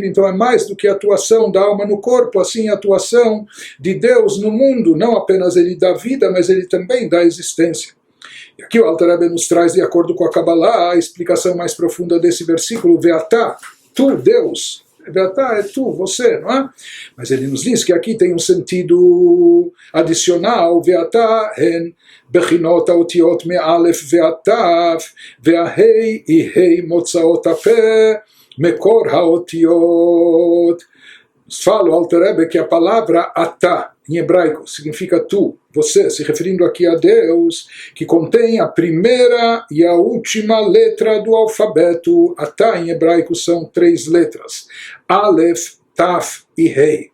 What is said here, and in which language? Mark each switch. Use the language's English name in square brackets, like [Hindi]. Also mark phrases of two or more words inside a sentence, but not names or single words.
[Portuguese] Então é mais do que a atuação da alma no corpo, assim a atuação de Deus no mundo, não apenas Ele dá vida, mas Ele também dá existência. E aqui o Alter Rebbe nos traz, de acordo com a Kabbalah, a explicação mais profunda desse versículo, Ve'atá, tu, Deus. Ve'atá é tu, você, não é? Mas ele nos diz que aqui tem um sentido adicional, [Hebrew] ואתה הן בחינות האותיות מאלף ותו, ואהי יהי מוצאות הפה, מקור האותיות. [Portuguese] Fala o Alter Rebbe que a palavra atá, em hebraico, significa tu, você, se referindo aqui a Deus, que contém a primeira e a última letra do alfabeto. Atá, em hebraico, são 3 letras. Aleph, Taf e Rei.